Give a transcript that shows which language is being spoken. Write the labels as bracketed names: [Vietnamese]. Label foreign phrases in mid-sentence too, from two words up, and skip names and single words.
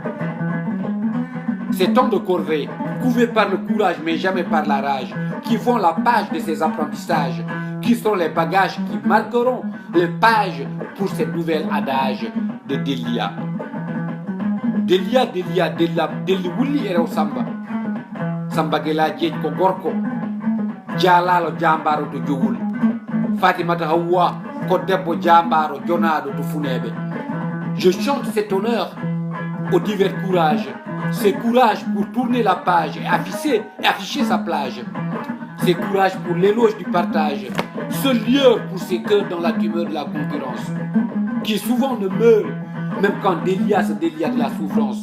[French] Ces temps de corvée, couvés par le courage mais jamais par la rage, qui font la page de ces apprentissages, qui sont les bagages qui marqueront les pages pour ces nouvelles adages de Delia. [Fula] Delia, Deli wulli erew Samba. Samba gela jeej ko gorko, jaalalo jambaro to jowul. Fatimata Hawa ko debbo jambaro jonaɗo to funeɓe. [French] Je chante cet honneur aux divers courages, ces courages pour tourner la page et afficher sa plage, ces courages pour l'éloge du partage, ce lieu pour ces cœurs dans la tumeur de la concurrence, qui souvent ne meurent même quand Delia se délia de la souffrance.